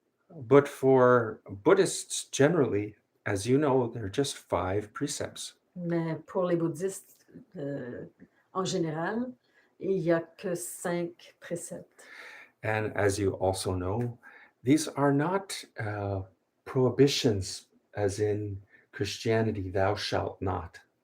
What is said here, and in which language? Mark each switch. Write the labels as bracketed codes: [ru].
[en] But for Buddhists generally, as you know, there are just 5 precepts. [fr] Mais pour les bouddhistes, en général, il n'y a que 5 préceptes. [en] And as you also know, these are not prohibitions, as in Christianity, thou shalt not.